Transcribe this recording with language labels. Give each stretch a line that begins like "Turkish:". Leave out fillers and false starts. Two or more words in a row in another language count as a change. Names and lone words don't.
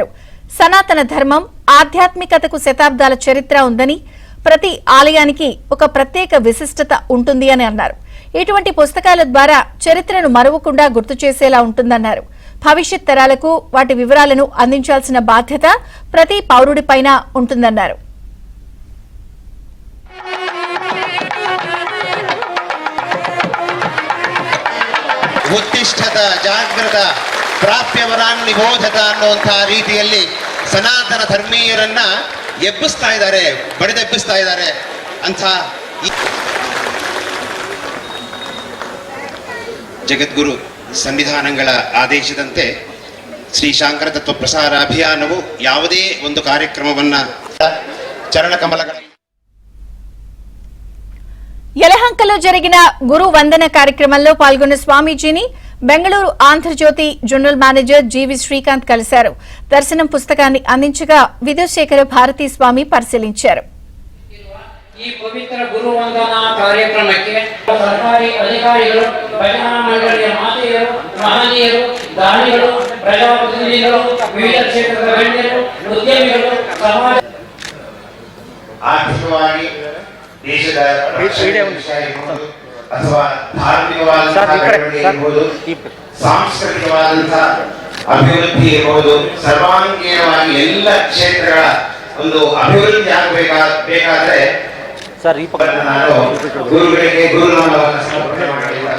Telugu: సనాతన ధర్మం, ఆధ్యాత్మికతకు శతాబ్దాల చరిత్ర ఉందని, ప్రతి ఆలయానికి ఒక ప్రత్యేక విశిష్టత ఉంటుంది అని అన్నారు. ఇటువంటి పుస్తకాల ద్వారా చరిత్రను మరువకుండా గుర్తు చేసేలా ఉంటుందన్నారు. భవిష్యత్ తరాలకు వాటి వివరాలను అందించాల్సిన బాధ్యత ప్రతి పౌరుడిపైన ఉంటుందన్నారు.
Sanskrit: ಉತ್ತಿಷ್ಠತ ಜಾಗೃತ ಪ್ರಾಪ್ಯವರಾನ್ ನಿಬೋಧತ
Kannada: ಅನ್ನುವಂತಹ ರೀತಿಯಲ್ಲಿ ಸನಾತನ ಧರ್ಮೀಯರನ್ನ ಎಬ್ಬಿಸ್ತಾ ಇದ್ದಾರೆ, ಬಡಿದೆಬ್ಬಿಸ್ತಾ ಇದ್ದಾರೆ ಅಂತ ಜಗದ್ಗುರು ಸಂವಿಧಾನಗಳ ಆದೇಶದಂತೆ ಶ್ರೀ ಶಾಂಕರ ತತ್ವ ಪ್ರಸಾರ ಅಭಿಯಾನವು ಯಾವುದೇ ಒಂದು ಕಾರ್ಯಕ್ರಮವನ್ನ ಚರಣಕಮಲಗಳ
Telugu: యలహంకలో జరిగిన గురు వందన కార్యక్రమంలో పాల్గొన్న స్వామీజీని బెంగళూరు ఆంధ్రజ్యోతి జనరల్ మేనేజర్ జీవి శ్రీకాంత్ కలిశారు. దర్శనం పుస్తకాన్ని అందించగా విధుశేఖర భారతీ స్వామి పరిశీలించారు.
Kannada: ಈ ಪವಿತ್ರ ಗುರು ವಂದನಾ ಕಾರ್ಯಕ್ರಮಕ್ಕೆ ಸರ್ಕಾರಿ ಅಧಿಕಾರಿಗಳು, ಭಜನಾ ಮಂಡಳಿಯ ಮಾತೆಯರು, ಮಹನೀಯರು, ದಾನಿಗಳು, ಪ್ರಜಾಪ್ರತಿನಿಧಿಗಳು, ವಿವಿಧ ಕ್ಷೇತ್ರದ ಗಣ್ಯರು, ಉದ್ಯಮಿಗಳು, ಸಮಾಜ ಆರ್ಥಿಕವಾಗಿ ದೇಶದ ಅಥವಾ ಧಾರ್ಮಿಕವಾದಂತಹ ಸಾಂಸ್ಕೃತಿಕವಾದಂತಹ ಅಭಿವೃದ್ಧಿ ಇರಬಹುದು, ಸರ್ವಾಂಗೀಣವಾಗಿ ಎಲ್ಲ ಕ್ಷೇತ್ರಗಳ ಒಂದು ಅಭಿವೃದ್ಧಿ ಆಗಬೇಕಾದ್ರೆ ನಾನು ಗುರುಗಳಿಗೆ ಗುರುನಾಮವನ್ನು ಸಮರ್ಪಣೆ